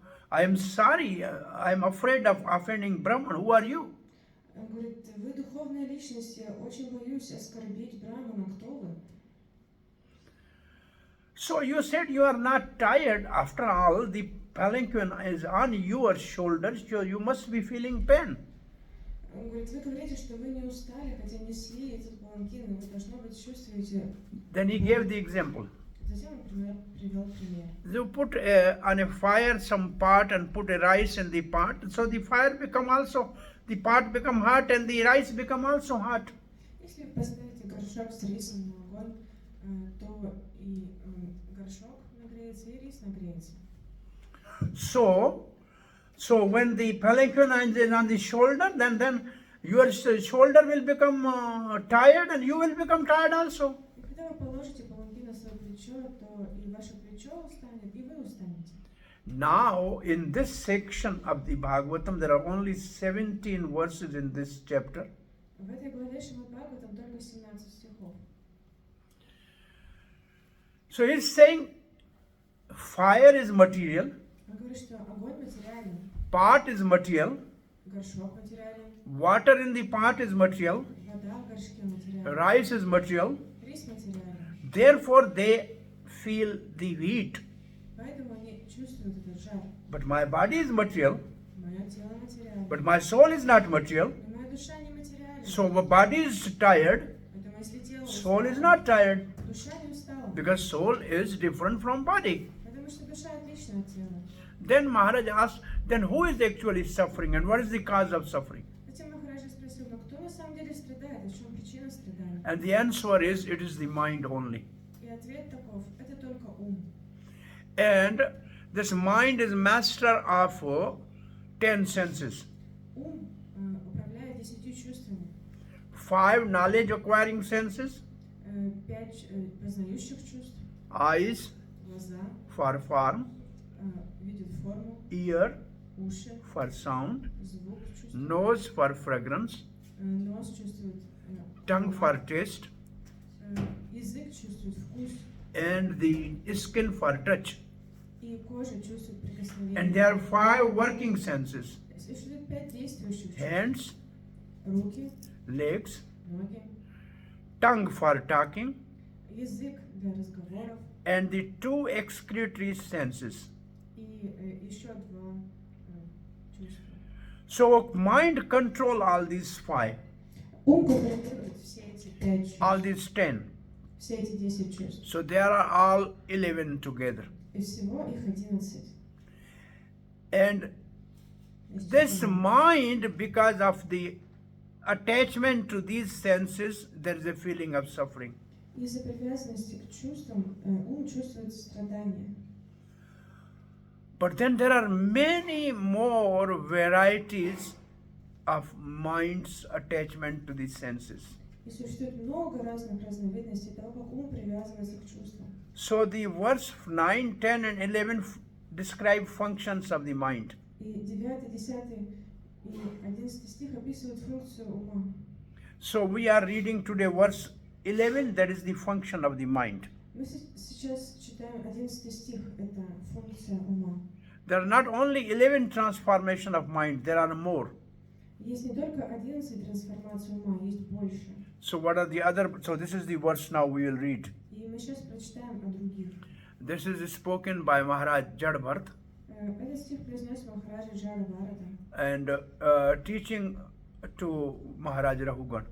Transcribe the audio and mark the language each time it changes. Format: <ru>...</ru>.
<en>I am sorry, I am afraid of offending Brahman. Who are you?</en> <ru>Он говорит, вы духовная личность, я очень боюсь оскорбить Брахмана, кто вы?</ru> <en>So you said you are not tired. After all, the palanquin is on your shoulders, so you must be feeling pain.</en> <ru>Он говорит, вы говорите, что вы не устали, хотя несли этот паланкин, и вы, должно быть, чувствуете.</ru> <en>Then he gave the example.</en> <ru>Затем он привел пример.</ru> <en>You put on a fire some pot and put a rice in the pot, so the fire become also, the pot become hot and the rice become also hot.</en> <ru>Если вы поставите горшок с рисом на огонь, то и горшок нагреется, и рис нагреется.</ru> <en>So when the palanquin is on the shoulder, then your shoulder will become tired and you will become tired also.</en> <ru>И когда вы положите паланкин на свое плечо, то и ваше плечо устанет, и вы устанете.</ru> <en>Now, in this section of the Bhagavatam, there are only 17 verses in this chapter.</en> <ru>В этой главе Шримад Бхагаватам только 17 стихов.</ru> <en>So he's saying fire is material,</en> <ru>Он говорит, что огонь материален,</ru> <en>pot is material,</en> <ru>горшок материален,</ru> <en>water in the pot is material,</en> <ru>вода в горшке материален,</ru> <en>rice is material.</en> <ru>рис материален.</ru> <en>Therefore, they feel the heat.</en> <ru>Поэтому они чувствуют этот жар.</ru> <en>But my body is material,</en> <ru>Мое тело материально,</ru> <en>but my soul is not material.</en> <ru>но моя душа не материальна.</ru> <en>So my body is tired,</en> <ru>Поэтому если тело</ru> <en>soul is</en> <ru>устало,</ru> <en>not tired,</en> <ru>душа не устала.</ru> <en>because soul is different from body.</en> <ru>Потому что душа отлична от тела.</ru> <en>Then Maharaj asked, then who is actually suffering and what is the cause of suffering?</en> <ru>Затем Махараджа спросил, но кто на самом деле страдает, и в чем причина страдания?</ru> <en>And the answer is, it is the mind only.</en> <ru>И ответ таков, это только ум.</ru> <en>And this mind is master of 10 senses.</en> <ru>Ум управляет 10 чувствами.</ru> <en>5 knowledge acquiring senses,</en> <ru>5 познающих чувств,</ru> <en>eyes</en> <ru>глаза</ru> <en>for form,</en> <ru>видят форму,</ru> <en>ear</en> <ru>уши,</ru> <en>for sound,</en> <ru>звук чувствует,</ru> <en>nose for fragrance,</en> <ru>нос чувствует,</ru> <en>tongue for taste,</en> <ru>язык чувствует вкус,</ru> <en>and the skin for touch.</en> <ru>и кожа чувствует прикосновение.</ru> <en>And there are 5 working senses,</en> <ru>Существует 5 действующих чувств.</ru> <en>hands,</en> <ru>Руки,</ru> <en>legs,</en> <ru>ноги,</ru> <en>tongue for talking,</en> <ru>язык для разговоров</ru> <en>and the 2 excretory senses.</en> <ru>и еще 2 чувства.</ru> <en>So mind control all these 5,</en> <ru>Ум контролирует все эти 5 чувств,</ru> <en>all these 10.</en> <ru>все эти 10 чувств.</ru> <en>So there are all 11 together.</en> <ru>И всего их 11.</ru> <en>And this mind, because of the attachment to these senses, there is a feeling of suffering.</en> <ru>Из-за привязанности к чувствам ум чувствует страдания.</ru> <en>But then there are many more varieties of mind's attachment to these senses.</en> <ru>И существует много разных разновидностей того, как ум привязывается к чувствам.</ru> <en>So the verse 9, 10 and 11 describe functions of the mind.</en> <ru>И 9, 10 и 11 стих описывают функцию ума.</ru> <en>So we are reading today verse 11, that is the function of the mind.</en> <ru>Мы сейчас читаем 11 стих, это функция ума.</ru> <en>There are not only 11 transformation of mind, there are more.</en> <ru>Есть не только 11 трансформаций ума, есть больше.</ru> <en>So what are the other, so this is the verse now we will read.</en> <ru>И мы сейчас прочитаем о других.</ru> <en>This is spoken by Maharaj Jadbharat</en> <ru>Этот стих произнес Махараджа Джада Бхарата,</ru> <en>and teaching to Maharaj Rahugan.</en>